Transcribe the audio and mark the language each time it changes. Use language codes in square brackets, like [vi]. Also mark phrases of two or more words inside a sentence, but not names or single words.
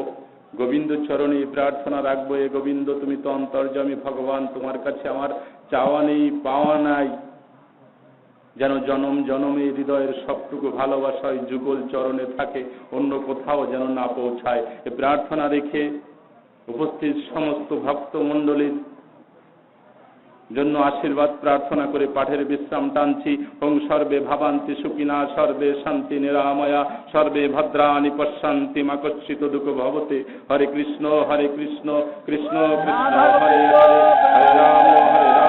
[bn] গোবিন্দ চরণে প্রার্থনা রাখবো, এ গোবিন্দ, তুমি তো অন্তর্যামী ভগবান, তোমার কাছে আমার চাওয়া নেই, পাওয়া নাই, যেন জনম জনমে হৃদয়ের সবটুকু ভালোবাসায় যুগল চরণে থাকে, অন্য কোথাও যেন না পৌঁছায়। এ প্রার্থনা রেখে উপস্থিত সমস্ত ভক্ত মণ্ডলীর জন্য আশীর্বাদ প্রার্থনা করে পাঠের বিশ্রাম টানছি। [sa] ওং সর্বে ভাবান্তি সুখিনা, সর্বে শান্তি নিরাময়া, সর্বে ভদ্রাণি পশ্যন্তি, মা কচ্ছিত দুঃখ ভবতে। হরে কৃষ্ণ কৃষ্ণ কৃষ্ণ হরে হরে, হরে রাম হরে